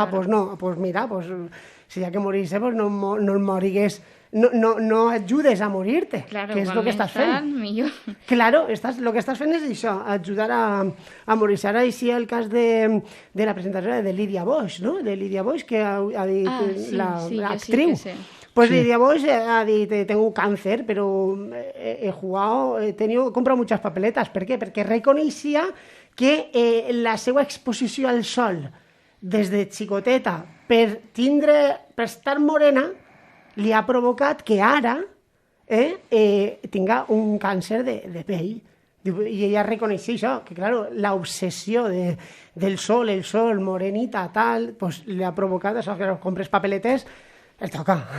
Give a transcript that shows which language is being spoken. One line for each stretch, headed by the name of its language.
Catalan: Ah, doncs no, doncs mira, si hi ha que morir-se, no el morigues, no ajudes a morir-te, que és el que estàs fent. Millor. Claro, el que estàs fent és això, ajudar a morir-se. Ara així el cas de la presentació de Lídia Boix, no? De Lídia Boix, que ha dit l'actriu. Pues sí.
Spanish: Lídia Boix
Catalan: ha dit,
Spanish: tengo cáncer, pero he comprado muchas papeletas.
Catalan: ¿Per què? Perquè reconeixia que la seva exposició al sol des de xicoteta per estar morena li ha provocat que ara tinga un càncer de pell. I ella reconeixia això, que claro, l'obsessió del sol, el sol, morenita, tal, pues li ha provocat això, que compres papeletes, el toca.